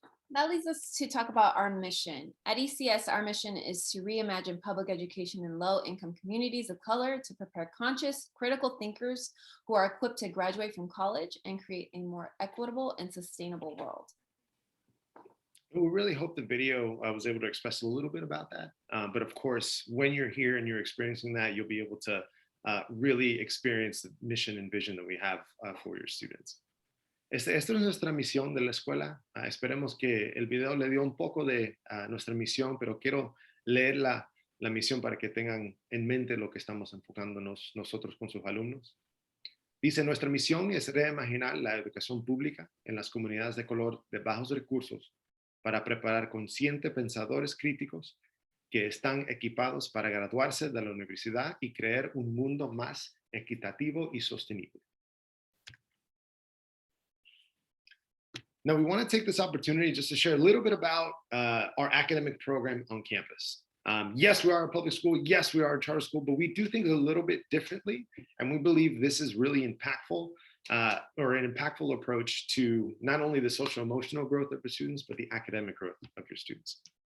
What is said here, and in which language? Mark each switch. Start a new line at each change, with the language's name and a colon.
English: That leads us to talk about our mission. At ECS, our mission is to reimagine public education in low-income communities of color to prepare conscious, critical thinkers who are equipped to graduate from college and create a more equitable and sustainable world. We really hope the video was able to express a little bit about that. But of course, when you're here and you're experiencing that, you'll be able to really experience the mission and vision that we have for your students.
Spanish: Esta es nuestra misión de la escuela. Esperemos que el video le dio un poco de nuestra misión, pero quiero leer la misión para que tengan en mente lo que estamos enfocándonos nosotros con sus alumnos. Dice, nuestra misión es reimaginar la educación pública en las comunidades de color de bajos recursos para preparar conscientes pensadores críticos que están equipados para graduarse de la universidad y crear un mundo más equitativo y sostenible.
English: Now, we want to take this opportunity just to share a little bit about our academic program on campus. Yes, we are a public school. Yes, we are a charter school, but we do things a little bit differently. And we believe this is really impactful or an impactful approach to not only the social emotional growth of your students, but the academic growth of your students.